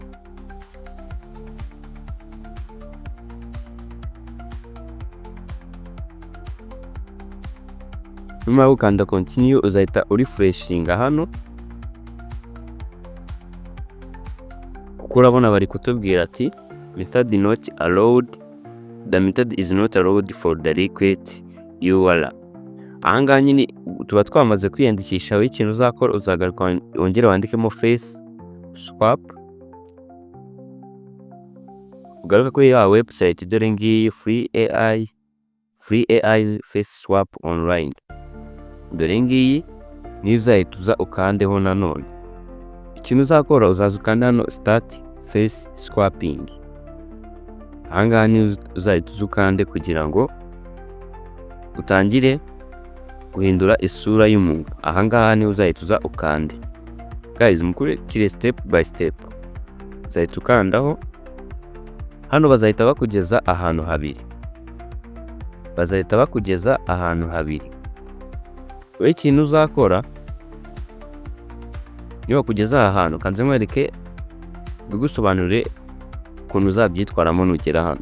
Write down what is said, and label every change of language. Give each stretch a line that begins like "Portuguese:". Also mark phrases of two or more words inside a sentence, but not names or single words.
Kinyarwanda: Nyuma yo gukanda continue uzahita urefreshinga hano. Kuko urabona bari kutubwira ati
English: method not allowed. The method is not allowed for the request URL.
Kinyarwanda: Ahangaha nyine tuba twamaze kwiyandikisha. Aho ikintu uzakora uzagaruka wongere wandikemo
English: face swap.
Kinyarwanda: Ugaruka kuri ya website dore ngiyi Free AI Face Swap Online. Dore ngiyi niyo uzahita uza ukandeho nanone. Ikintu uzakora uzaza ukanda hano
English: start face swapping.
Kinyarwanda: Ahangaha niyo uzahita uza ukande kugira ngo utangire guhindura isura y'umuntu. Ahangaha niyo uzahita uza ukande. Guys, mukurikire
English: step by step.
Kinyarwanda: Uzahita ukandaho. Hano bazahita bakugeza ahantu habiri. Wowe ikintu uzakora niba kugeza aha hantu kanze nkwereke bigusobanurire ukuntu uzabyitwaramo nugera hano.